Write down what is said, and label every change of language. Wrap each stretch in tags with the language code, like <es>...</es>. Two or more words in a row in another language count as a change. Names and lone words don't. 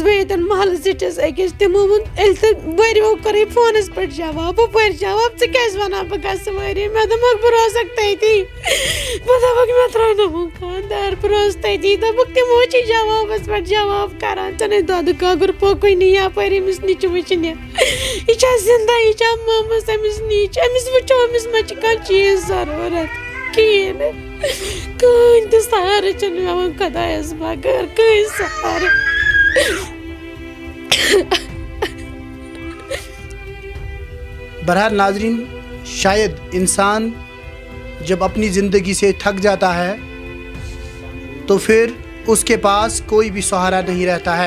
<ks>بہٕ ییٚتٮ۪ن محلہٕ زِٹھِس أکِس تِمو ووٚن ییٚلہِ تہٕ وٲروٕ کوٚرُے فونَس پٮ۪ٹھ جواب ہُپٲرۍ جواب ژٕ کیٛازِ وَنان بہٕ گژھٕ وٲری مےٚ دوٚپمَکھ بہٕ روزَکھ تٔتی بہٕ دوٚپُکھ مےٚ ترٛاوناوُن خانٛدار بہٕ روزٕ تٔتی دوٚپُکھ تِمو چھِ جوابَس پٮ۪ٹھ جواب کَران ژٕ نے دۄدٕ کاکُر پوٚکُے نہٕ یَپٲرۍ أمِس نِچہِ وٕچھنہِ یہِ چھا زِندَے یہِ چھا مٲمٕژ أمِس نِچ أمِس وٕچھو أمِس ما چھِ کانٛہہ چیٖز ضروٗرت کہین کہیں تہ سہارٕ چھُنہٕ مےٚ وۄنۍ خۄدایَس بغٲر کٕہٕنۍ سہارٕ.</ks> <ur>بہرحال ناظرین، شاید انسان جب اپنی زندگی سے تھک جاتا ہے تو پھر اس کے پاس کوئی بھی سہارا نہیں رہتا ہے.</ur>